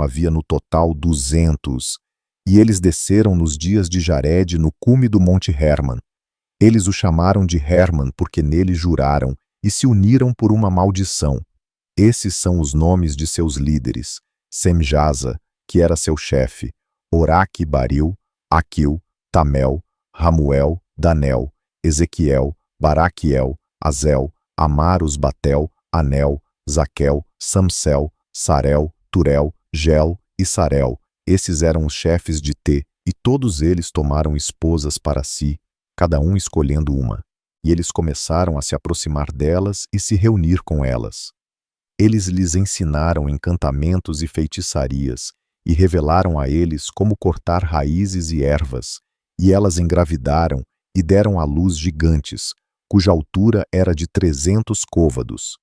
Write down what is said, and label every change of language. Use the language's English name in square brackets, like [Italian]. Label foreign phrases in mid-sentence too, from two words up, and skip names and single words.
[Portuguese] Havia no total 200, e eles desceram nos dias de Jared no cume do Monte Hermon. Eles o chamaram de Hermon porque nele juraram, e se uniram por uma maldição. Esses são os nomes de seus líderes: Semjaza, que era seu chefe, Oraque, Baril, Aquil, Tamel, Ramuel, Danel, Ezequiel, Baraquiel, Azel, Amaros, Batel, Anel, Zaquel, Samsel, Sarel, Turel, Gel e Sarel. Esses eram os chefes de T, e todos eles tomaram esposas para si, cada um escolhendo uma. E eles começaram a se aproximar delas e se reunir com elas. Eles lhes ensinaram encantamentos e feitiçarias, e revelaram a eles como cortar raízes e ervas, e elas engravidaram e deram à luz gigantes, cuja altura era de 300 côvados.